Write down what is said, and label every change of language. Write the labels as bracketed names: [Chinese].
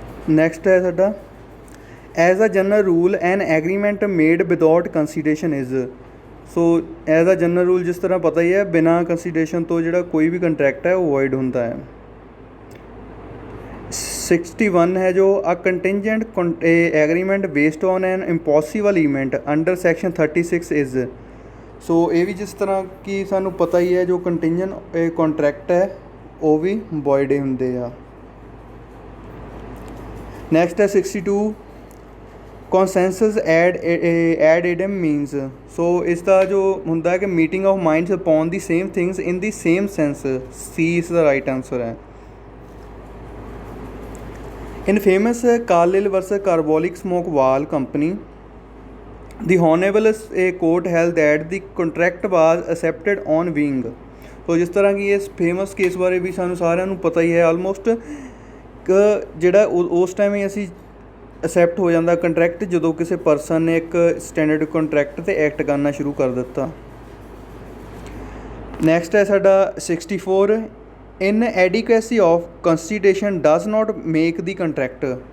[English] next [Punjabi] ਹੈ ਸਾਡਾ [English] As a general rule an agreement made without consideration is. [Punjabi] So as a general rule ਜਿਸ ਤਰ੍ਹਾਂ ਪਤਾ ਹੀ ਹੈ ਬਿਨਾਂ ਕੰਸੀਡਰੇਸ਼ਨ ਤੋਂ ਜਿਹੜਾ ਕੋਈ ਵੀ ਕੰਟਰੈਕਟ ਹੈ ਉਹ ਵੋਇਡ ਹੁੰਦਾ ਹੈ। [English] 61 [Hindi] है जो [English] A contingent agreement based on an impossible event under section 36 is. [Punjabi] ਸੋ ਇਹ ਵੀ ਜਿਸ ਤਰ੍ਹਾਂ ਕਿ ਸਾਨੂੰ ਪਤਾ ਹੀ ਹੈ ਜੋ ਕੰਟੀਨਜਨ ਕੰਟਰੈਕਟ ਹੈ ਉਹ ਵੀ ਵੋਇਡ ਹੀ ਹੁੰਦੇ ਆ। [English] Next ਹੈ 62 consensus ad idem means. [Punjabi] ਸੋ ਇਸ ਦਾ ਜੋ ਹੁੰਦਾ ਹੈ ਕਿ [English] Meeting of minds upon the same things in the same sense. [Punjabi] ਸੀ ਇਸ ਦਾ ਰਾਈਟ ਆਂਸਰ ਹੈ। [English] In famous Carlill versus Carbolic Smoke Ball Company the Honorable court held that the contract was accepted on wing। [Punjabi] ਸੋ ਜਿਸ ਤਰ੍ਹਾਂ ਕਿ ਇਸ ਫੇਮਸ ਕੇਸ ਬਾਰੇ ਵੀ ਸਾਨੂੰ ਸਾਰਿਆਂ ਨੂੰ ਪਤਾ ਹੀ ਹੈ ਆਲਮੋਸਟ ਜਿਹੜਾ ਉਸ ਟਾਈਮ ਹੀ ਅਸੀਂ ਅਸੈਪਟ ਹੋ ਜਾਂਦਾ ਕੰਟਰੈਕਟ ਜਦੋਂ ਕਿਸੇ ਪਰਸਨ ਨੇ ਇੱਕ ਸਟੈਂਡਰਡ ਕੰਟਰੈਕਟ 'ਤੇ ਐਕਟ ਕਰਨਾ ਸ਼ੁਰੂ ਕਰ ਦਿੱਤਾ। [English] next [Punjabi] ਹੈ ਸਾਡਾ [English] 64 in adequacy of constitution does not make the contract.